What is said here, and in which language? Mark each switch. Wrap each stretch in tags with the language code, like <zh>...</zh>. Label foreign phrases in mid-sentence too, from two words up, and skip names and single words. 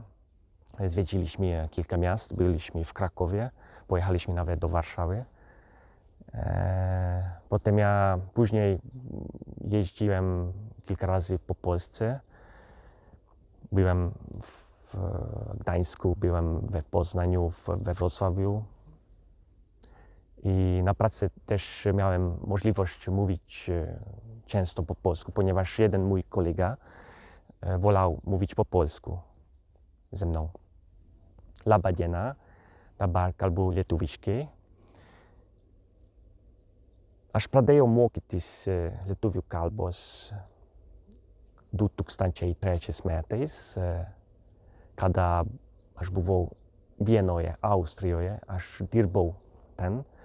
<pl>Zwiedziliśmy kilka miast, byliśmy w Krakowie, pojechaliśmy nawet do Warszawy. Potem ja później jeździłem kilka razy po Polsce. Byłem w Gdańsku, byłem we Poznaniu, we Wrocławiu. I na pracy też miałem możliwość mówić często po polsku, ponieważ jeden mój kolega wolał mówić po polsku ze mną.</pl> <lt>Laba diena, dabar kalbu lietuviškai. Aš pradėjau mokytis lietuvių kalbos 2003 metais, kada aš buvau Vienoje, Austrijoje, aš dirbau ten.</lt>